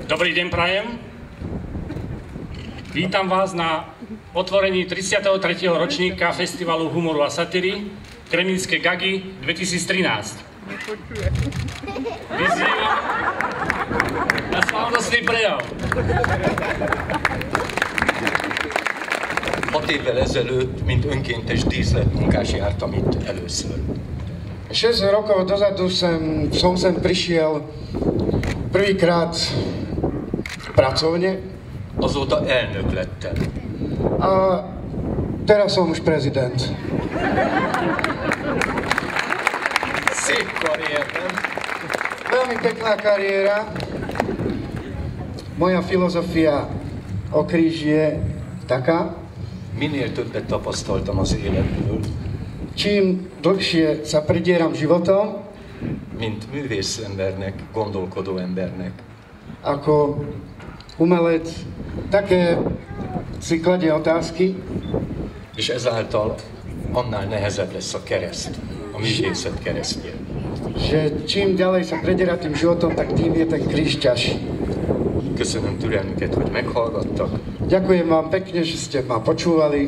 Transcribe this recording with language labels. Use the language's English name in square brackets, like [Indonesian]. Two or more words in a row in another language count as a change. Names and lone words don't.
[Slovak] Dobrý deň prajem. Vítam vás na otvorení 33. ročníka Festivalu humoru a satíry Kremnické gagy 2013. Vyzývam na slavnostný prejav. [Hungarian] 6 évvel ezelőtt, mint önkéntes díszletmunkás jártam itt először. [Slovak] 6 rokov dozadu som sem prišiel prvýkrát pracovne. [Hungarian] Azóta elnök lettem. [Slovak] A teraz som už prezident. [Hungarian] Szép kariér, nem? [Slovak] Veľmi pekná kariéra. Moja filozofia o kríži je taká: [Hungarian] Minél többet tapasztaltam az életből, [Slovak] čím dlhšie sa predieram životom, [Hungarian] mint művész embernek, gondolkodó embernek, [Slovak] ako umelec, také si kladie otázky, [Hungarian] és ezáltal annál nehezebb lesz a kereszt, a művészet keresztje. [Slovak] že čím ďalej sa prediera tým životom, tak tým je ten kríž ťažší. [Hungarian] Köszönöm türelmüket, hogy meghallgattak. [Slovak] Ďakujem vám pekne, že ste ma počúvali.